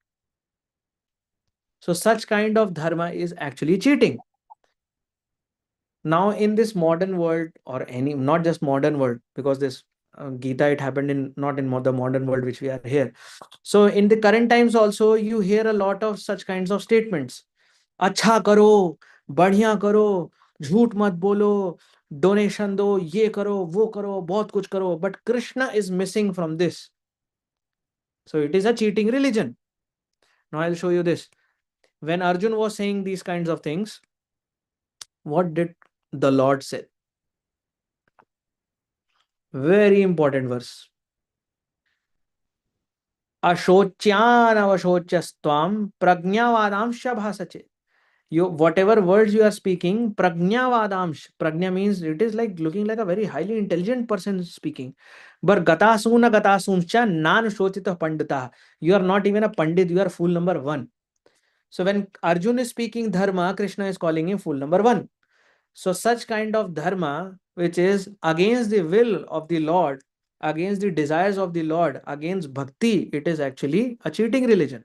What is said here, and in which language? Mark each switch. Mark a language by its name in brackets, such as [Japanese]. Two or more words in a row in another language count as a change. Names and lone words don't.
[English] So such kind of dharma is actually cheating. Now in this modern world, or any, not just modern world, because this Gita, it happened in, not in the modern world which we are here. So in the current times also, you hear a lot of such kinds of statements. [Hindi] अच्छा करो, बढ़िया करो, झूठ मत बोलो, डोनेशन दो, ये करो, वो करो, बहुत कुछ करो. [English] But Krishna is missing from this. So it is a cheating religion. Now I'll show you this. When Arjun was saying these kinds of things, what did the Lord say? Very important verse. [Sanskrit] Ashocyan avashochyastvam pragnavadamsha bhasache. [English] You, whatever words you are speaking, pragnavadamsh. Pragna means it is like looking like a very highly intelligent person speaking. [Sanskrit] But gatasuna gatasumcha nan shochita pandita. [English] You are not even a pandit, you are fool number one. So when Arjun is speaking dharma, Krishna is calling him fool number one. So such kind of dharma, which is against the will of the Lord, against the desires of the Lord, against bhakti, it is actually a cheating religion.